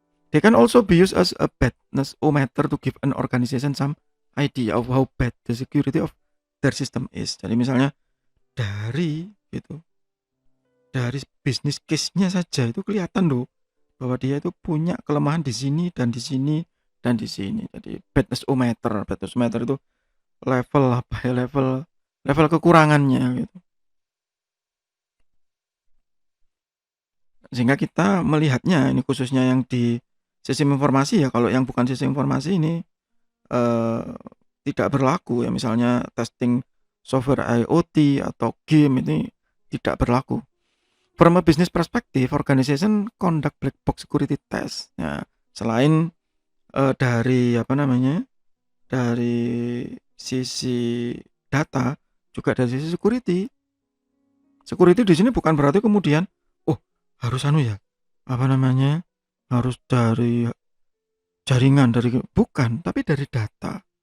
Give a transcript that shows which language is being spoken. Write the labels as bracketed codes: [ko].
[en] They can also be used as a badness meter to give an organization some idea of how bad the security of their system is. [id] Jadi misalnya dari gitu, dari business case-nya saja itu kelihatan loh bahwa dia itu punya kelemahan di sini dan di sini dan di sini. Jadi badness meter itu level apa ya, level level kekurangannya gitu. Sehingga kita melihatnya ini khususnya yang di sistem informasi ya, kalau yang bukan sistem informasi ini eh, tidak berlaku ya, misalnya testing software IoT atau game ini tidak berlaku. [en] From a business perspective, organization conduct black box security test. [id] Ya, selain dari apa namanya, dari sisi data, juga dari sisi security. Security di sini bukan berarti kemudian, oh harus anu ya, apa namanya, harus dari jaringan dari bukan, tapi dari data.